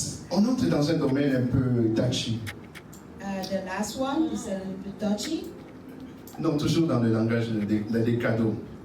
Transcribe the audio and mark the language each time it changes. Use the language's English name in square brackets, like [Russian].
[French] On entre dans un domaine un peu touchy. [English] The last one is a little bit touchy. [French] Non, toujours dans le langage des cadeaux.